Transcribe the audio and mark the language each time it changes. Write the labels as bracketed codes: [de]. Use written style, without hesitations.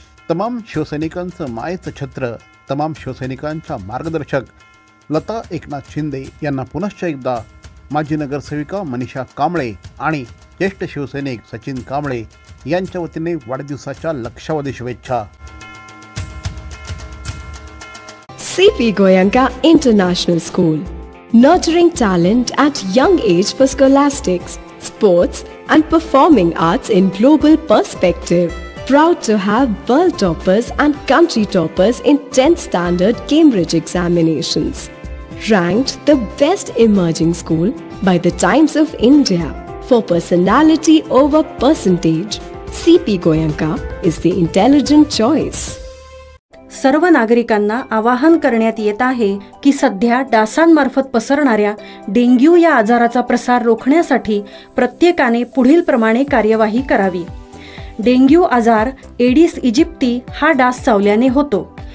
[mr] तमाम शिवसैनिकांचं मायेचं छत्र, तमाम शिवसैनिकांच्या मार्गदर्शक लता एकनाथ शिंदे यांना पुनश्च एकदा माजी नगरसेविका मनीषा कांबळे आणि ज्येष्ठ शिवसैनिक सचिन कांबळे यांच्या वतीने वाढदिवसाच्या लक्षावधी शुभेच्छा. [en] CP Goenka International School, nurturing talent at young age for scholastics, sports and performing arts in global perspective. Proud to have world toppers and country toppers in 10th standard Cambridge examinations. Ranked the best emerging school by the Times of India for personality over percentage. CP Goenka is the intelligent choice. [mr] सर्व नागरिकांना आवाहन करण्यात येत आहे की सध्या डासांमार्फत पसरणाऱ्या dengue या आजाराचा प्रसार रोखण्यासाठी प्रत्येकाने पुढील प्रमाणे कार्यवाही करावी. डेंग्यू आजार एडिस इजिप्ती हा डास चावल्याने होतो.